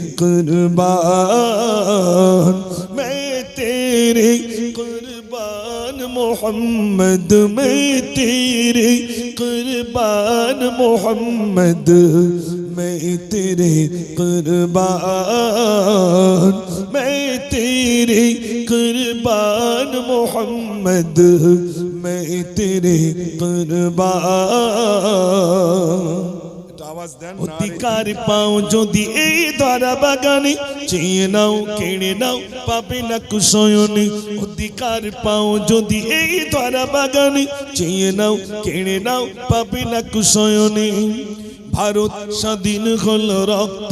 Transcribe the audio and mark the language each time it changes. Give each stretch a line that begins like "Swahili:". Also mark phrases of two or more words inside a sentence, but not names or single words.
Hindi: कुर्बान मैं तेरे कुर्बान मोहम्मद मैं तेरे कुर्बान मोहम्मद मैं तेरे कुर्बान मैं तेरे कुर्बान मोहम्मद मैं तेरे
Bangla: कुर्बान অধিকার পাও যদি এই ধরা বাগানে চেয়ে নাও কেড়ে নাও পাবে না কুশয়নে অধিকার পাও যদি এই ধরা বাগানে চেয়ে নাও কেড়ে নাও পাবে না কুশয়নে ভারত স্বাধীন হলো রক্তে